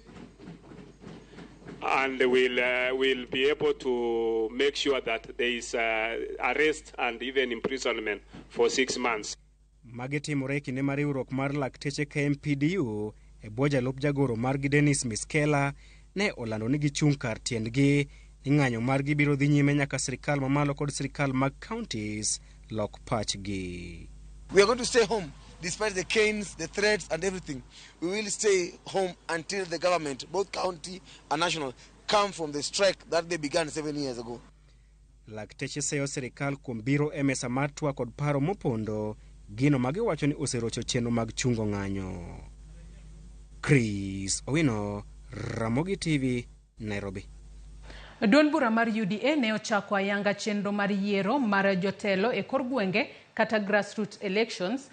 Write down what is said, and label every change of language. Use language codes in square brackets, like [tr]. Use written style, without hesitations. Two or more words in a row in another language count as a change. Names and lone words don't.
[en] And we'll be able to make sure that there is arrest and even imprisonment for 6 months. [luo] Magitimore kinde mar riwruok mar lakteche KMPDU e bwo jalup jagoro margi Dennis Miskela ne olando ni gichung' kar tiendgi ni ng'anyo margi biro dhi nyime nyaka sirikal mamalo kod sirikal mag counties lok pachgi. [en] We are going to stay home despite the canes, the threats and everything. We will stay home until the government, both county and national, come from the strike that they began 7 years ago. [luo] Lakteche seyo sirikal kuom biro e mesa mar twak kod paro mopondo, gino magiwacho ni oserocho chenro mag chungo ng'anyo. Chris Owino, Ramogi TV, Nairobi. Duond bura mar UDA ne ochako ayanga chenro mar yiero mar jotelo e kor gwenge kata [en] grassroots elections